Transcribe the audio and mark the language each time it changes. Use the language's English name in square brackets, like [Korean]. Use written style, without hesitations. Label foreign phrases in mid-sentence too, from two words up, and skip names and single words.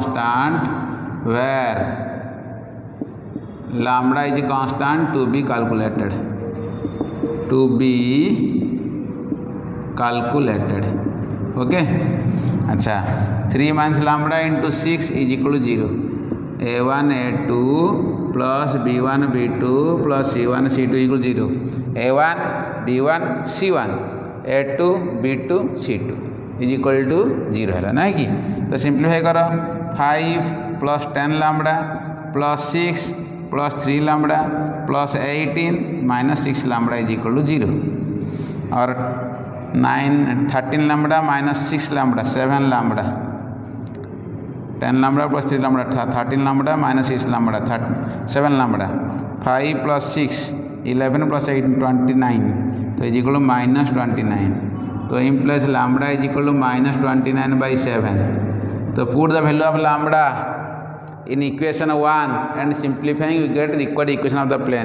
[English] constant to be calculated okay अच्छा 3 minus lambda into 6 is equal to 0 a1 a2 plus b1 b2 plus c1 c2 equal to 0 a1 b1 c1 a2 b2 c2 is equal to 0 [Hindi] है ना कि तो सिंप्लीफाई करो [English] 5 plus 10 lambda plus 6 plus 3 lambda plus 18 minus 6 lambda is equal to 0 और 13 lambda minus 6 lambda 7 lambda 10 lambda plus 3 lambda 13 lambda minus 6 lambda 7 lambda 5 plus 6 11 plus 8 29 तो is equal to minus 29 तो implies lambda is equal to minus 29 by 7 तो put the value of lambda in equation 1 and simplifying you get the required equation of the plane.